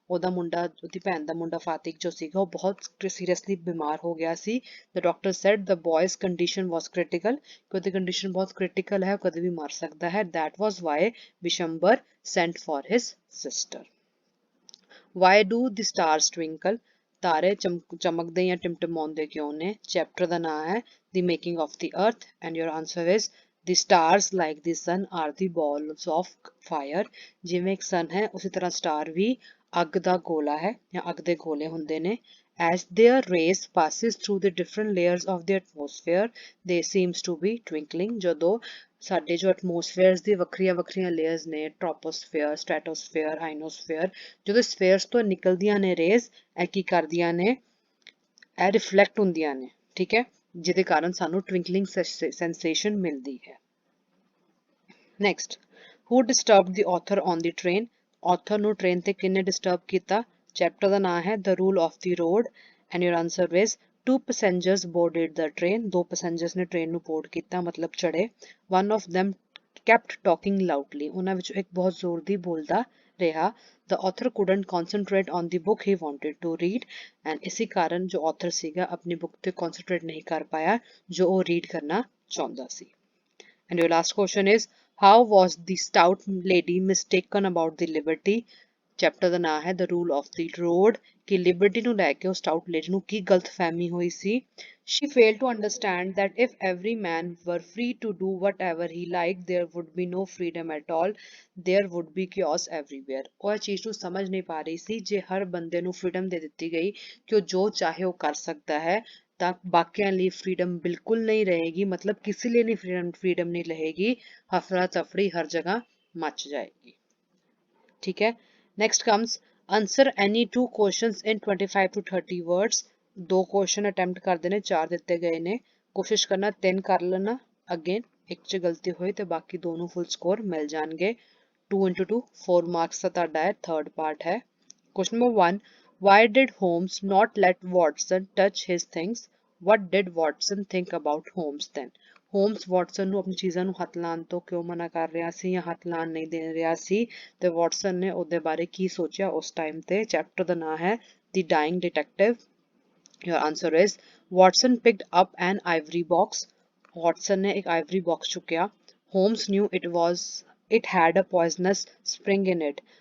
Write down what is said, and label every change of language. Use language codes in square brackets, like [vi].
[pa] ਉਹਦਾ ਮੁੰਡਾ, ਉਹਦੀ ਭੈਣ ਦਾ ਮੁੰਡਾ ਫਾਤਿਕ ਜੋ ਸੀਗਾ ਉਹ ਬਹੁਤ ਸੀਰੀਅਸਲੀ ਬਿਮਾਰ ਹੋ ਗਿਆ ਸੀ। [en] The doctor said the boy's condition was critical। [pa] ਕਿ ਉਹਦੀ ਕੰਡੀਸ਼ਨ ਬਹੁਤ ਕ੍ਰਿਟੀਕਲ ਹੈ, ਉਹ ਕਦੇ ਵੀ ਮਰ ਸਕਦਾ ਹੈ। [en] That was why Bishambar sent for his sister। Why do the stars twinkle। [pa] ਤਾਰੇ ਚਮਕਦੇ ਜਾਂ ਟਿਮਟਿਮਾਉਂਦੇ ਕਿਉਂ ਨੇ। ਚੈਪਟਰ ਦਾ ਨਾਮ ਹੈ [en] The Making of the Earth and your answer is the stars like the sun are the balls of fire। [pa] ਜਿਵੇਂ ਇੱਕ sun ਹੈ ਉਸੇ ਤਰ੍ਹਾਂ ਸਟਾਰ ਵੀ ਅੱਗ ਦਾ ਗੋਲਾ ਹੈ ਜਾਂ ਅੱਗ ਦੇ ਗੋਲੇ ਹੁੰਦੇ ਨੇ। [en] As their rays passes through the different layers of the atmosphere they seems to be twinkling। [pa] ਜਦੋਂ ਸਾਡੇ ਜੋ ਐਟਮੋਸਫੇਅਰਸ ਦੀ ਵੱਖਰੀਆਂ ਵੱਖਰੀਆਂ ਲੇਅਰਸ ਨੇ, ਟ੍ਰੋਪੋਸਫੇਅਰ, ਸਟ੍ਰੈਟੋਸਫੇਅਰ, ਆਇਨੋਸਫੇਅਰ, ਜਦੋਂ ਸਫੇਅਰਸ ਤੋਂ ਨਿਕਲਦੀਆਂ ਨੇ ਰੇਜ਼, ਇਹ ਕੀ ਕਰਦੀਆਂ ਨੇ, ਇਹ ਰਿਫਲੈਕਟ ਹੁੰਦੀਆਂ ਨੇ, ਠੀਕ ਹੈ, ਜਿਹਦੇ ਕਾਰਨ ਸਾਨੂੰ ਟਵਿੰਕਲਿੰਗ ਸੈਂਸੇਸ਼ਨ ਮਿਲਦੀ ਹੈ। [en] Next, who disturbed the author on the train। [pa] author ਨੂੰ ਟ੍ਰੇਨ ਤੇ ਕਿੰਨੇ ਡਿਸਟਰਬ ਕੀਤਾ। ਚੈਪਟਰ ਦਾ ਨਾਮ ਹੈ [en] The Rule of the Road and your answer is two passengers boarded the train। [pa] ਦੋ ਪੈਸੇਂਜਰਸ ਨੇ ਟ੍ਰੇਨ ਨੂੰ ਬੋਰਡ ਕੀਤਾ, ਮਤਲਬ ਚੜੇ। [en] one of them kept talking loudly। [pa] ਉਹਨਾਂ ਵਿੱਚੋਂ ਇੱਕ ਬਹੁਤ ਜ਼ੋਰ ਦੀ ਬੋਲਦਾ ਰਿਹਾ। [en] The author couldn't concentrate on the book he wanted to read and [pa] ਇਸੇ ਕਾਰਨ ਜੋ author ਸੀਗਾ ਆਪਣੀ ਬੁੱਕ ਤੇ concentrate ਨਹੀਂ ਕਰ ਪਾਇਆ ਜੋ ਉਹ ਰੀਡ ਕਰਨਾ ਚਾਹੁੰਦਾ ਸੀ। [en] And your last question is how was the stout lady mistaken about the liberty। [pa] Chapter ਦਾ ਨਾਮ ਹੈ The Rule of the Road ਕਿ ਲਿਬਰਟੀ ਨੂੰ ਲੈ ਕੇ ਉਹ ਸਟਾਊਟ ਲੇਡੀ ਨੂੰ ਕੀ ਗਲਤਫਹਿਮੀ ਹੋਈ ਸੀ। [en] She failed to understand that if every man were free to do whatever he liked there would be no freedom at all। there would be chaos everywhere। [pa] ਉਹ ਇਹ ਚੀਜ਼ ਨੂੰ ਸਮਝ ਨਹੀਂ ਪਾ ਰਹੀ ਸੀ ਜੇ ਹਰ ਬੰਦੇ ਨੂੰ ਫ੍ਰੀडम ਦੇ ਦਿੱਤੀ ਗਈ ਕਿ ਉਹ ਜੋ ਚਾਹੇ ਉਹ ਕਰ ਸਕਦਾ ਹੈ ਤਾਂ ਬਾਕੀਆਂ ਲਈ ਫ੍ਰੀडम ਬਿਲਕੁਲ ਨਹੀਂ ਰਹੇਗੀ, ਮਤਲਬ ਕਿਸੇ ਲਈ ਨਹੀਂ ਫ੍ਰੀडम ਨਹੀਂ ਰਹੇਗੀ, ਹਫੜਾ ਤਫੜੀ ਹਰ ਜਗ੍ਹਾ ਮਚ ਜਾਏਗੀ। ਠੀਕ ਹੈ। [en] Next comes answer any 2 questions in 25 to 30 words। [pa] 2 question attempt ਕਰਦੇ ਨੇ, 4 ਦਿੱਤੇ ਗਏ ਨੇ, ਕੋਸ਼ਿਸ਼ ਕਰਨਾ 3 ਕਰ ਲੈਣਾ। ਅਗੇਨ ਇੱਕ 'ਚ ਗਲਤੀ ਹੋਈ ਤੇ ਬਾਕੀ 2 ਨੂੰ ਫੁੱਲ ਸਕੋਰ ਮਿਲ ਜਾਣਗੇ। 2 into 2 4 ਮਾਰਕਸ ਦਾ ਤੁਹਾਡਾ ਹੈ, ਥਰਡ ਪਾਰਟ ਹੈ। [en] Question number 1, why did Holmes not let Watson touch his things। what did Watson think about Holmes then। [pa] Homes Watson ਨੂੰ ਆਪਣੀ ਚੀਜ਼ਾਂ ਨੂੰ ਹੱਥ ਲਾਉਣ ਤੋਂ ਕਿਉਂ ਮਨਾ ਕਰ ਰਿਹਾ ਸੀ ਜਾਂ ਹੱਥ ਲਾਉਣ ਨਹੀਂ ਦੇ ਰਿਹਾ ਸੀ ਤੇ ਵਾਟਸਨ ਨੇ ਉਹਦੇ ਬਾਰੇ ਕੀ ਸੋਚਿਆ ਉਸ ਟਾਈਮ ਤੇ। ਚੈਪਟਰ ਦਾ ਨਾਮ ਹੈ ਦੀ dyeing detective. [en] your answer is Watson picked up an ivory box। [pa] Watson ਨੇ ਇੱਕ ਆਈਵਰੀ ਬਾਕਸ ਚੁੱਕਿਆ। [en] Holmes knew it had a poisonous spring in it।